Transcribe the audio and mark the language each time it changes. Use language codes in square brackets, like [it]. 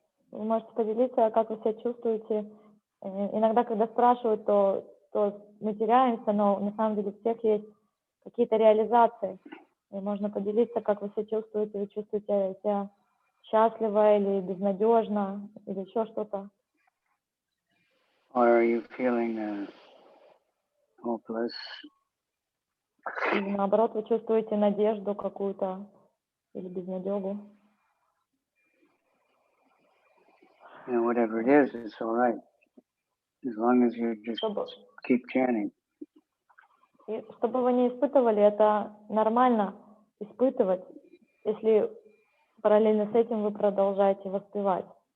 [ru] Вы можете поделиться, как вы себя чувствуете. Иногда, когда спрашивают, то мы теряемся, но на самом деле у всех есть какие-то реализации. И можно поделиться, как вы себя чувствуете. Вы чувствуете себя счастливо или безнадежно, или еще что-то. [en] Or are you feeling hopeless? [ru] Или наоборот, вы чувствуете надежду какую-то или безнадегу. [en] Whatever it is, it's all right. As long as you just keep chanting. [ru] И что бы вы ни испытывали, это нормально испытывать, если параллельно с этим вы продолжаете воспевать.